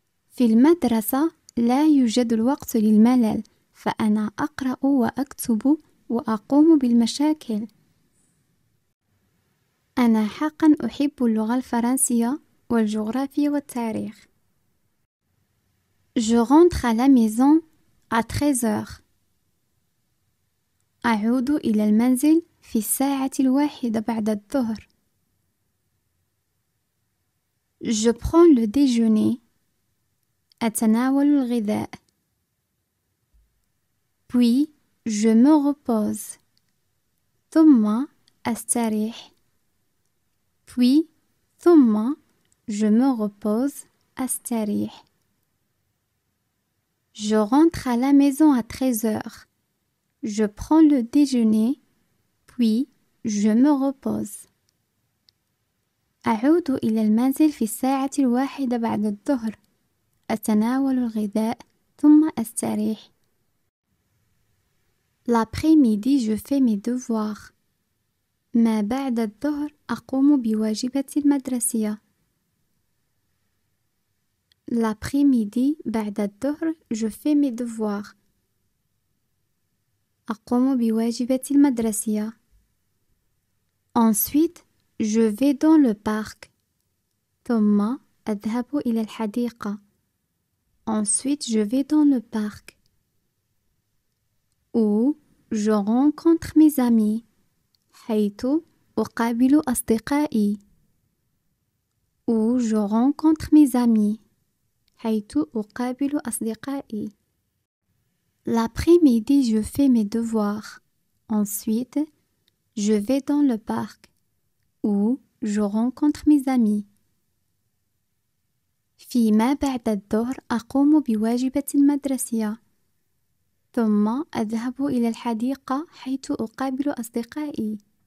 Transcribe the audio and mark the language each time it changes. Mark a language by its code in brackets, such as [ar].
[ar] في المدرسة لا يوجد الوقت للملل، فأنا أقرأ وأكتب وأقوم بالمشاكل. أنا حقا أحب اللغة الفرنسية والجغرافيا والتاريخ. [fr] Je rentre à la maison à 13 heures. [ar] أعود إلى المنزل في الساعة 1 بعد الظهر. [fr] Je prends le déjeuner. [ar] أتناول الغذاء. [fr] Puis je me repose. [ar] ثم أستريح. [fr] Puis [ar] ثم [fr] je me repose [ar] أستريح. [fr] Je rentre à la maison à 13 heures. Je prends le déjeuner, puis je me repose. [ar] أعود إلى المنزل في الساعة 1 بعد الظهر. أتناول الغذاء ثم أستريح. [fr] L'après-midi, je fais mes devoirs. [ar] ما بعد الظهر أقوم بواجباتي المدرسية. [fr] L'après-midi, [ar] بعد الظهر, [fr] je fais mes devoirs. [ar] أقوم بواجباتي المدرسية. [fr] Ensuite, je vais dans le parc. [ar] ثم أذهب إلى الحديقة. [fr] Ensuite, je vais dans le parc. Où je rencontre mes amis. [ar] حيث أقابل أصدقائي. [fr] Où je rencontre mes amis. [ar] حيث أقابل أصدقائي. [fr] L'après-midi, je fais mes devoirs. Ensuite, je vais dans le parc. Où je rencontre mes amis. [ar] فيما بعد الظهر أقوم بواجباتي المدرسية. ثم أذهب إلى الحديقة حيث أقابل أصدقائي.